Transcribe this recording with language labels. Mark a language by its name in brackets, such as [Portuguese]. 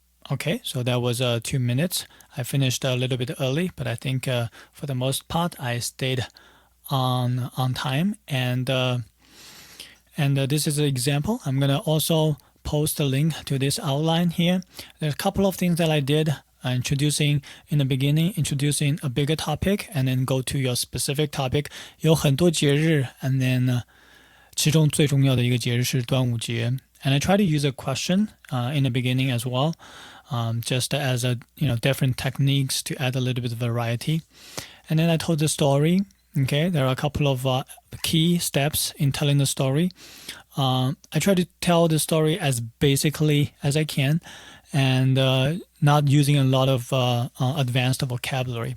[English] Okay, so that was 2 minutes. I finished a little bit early, but I think for the most part I stayed on time. And this is an example. I'm gonna also post a link to this outline here. There's a couple of things that I did. Introducing in the beginning, introducing a bigger topic, and then go to your specific topic. [Chinese] 有很多节日 [English] and then [Chinese] 其中最重要的一个节日是端午节。 [English] And I try to use a question in the beginning as well, just as different techniques to add a little bit of variety. And then I told the story. Okay, there are a couple of key steps in telling the story. I try to tell the story as basically as I can, and not using a lot of advanced vocabulary.